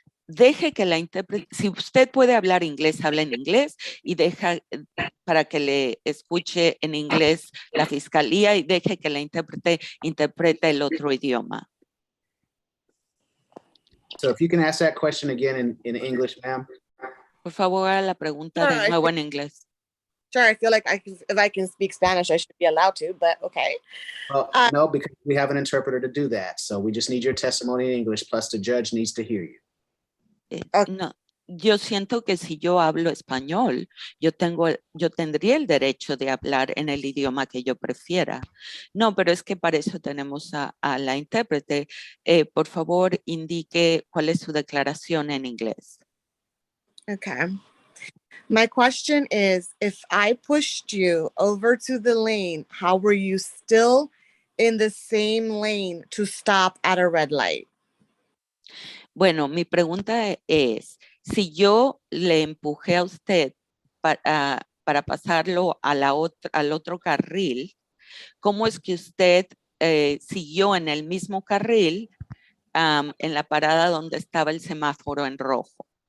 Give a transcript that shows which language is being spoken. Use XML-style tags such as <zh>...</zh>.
<es>Deje que la intérprete, si usted puede hablar inglés, habla en inglés y deja para que le escuche en inglés la fiscalía y deje que la intérprete interprete el otro idioma.</es> <en>So if you can ask that question again in English, ma'am.</en> <es>Por favor, haga la pregunta de nuevo en inglés.</es> <en>Sure, I feel like if I can speak Spanish, I should be allowed to, but okay. Well, no, because we have an interpreter to do that. So we just need your testimony in English, plus the judge needs to hear you.</en> <es>No, yo siento que si yo hablo español, yo tendría el derecho de hablar en el idioma que yo prefiera. No, pero es que para eso tenemos a la intérprete. Por favor, indique cuál es su declaración en inglés.</es> <en>Okay. My question is, if I pushed you over to the lane, how were you still in the same lane to stop at a red light?</en> <es>Bueno, mi pregunta es, si yo le empujé a usted para pasarlo a al otro carril, ¿cómo es que usted siguió en el mismo carril en la parada donde estaba el semáforo en rojo?</es>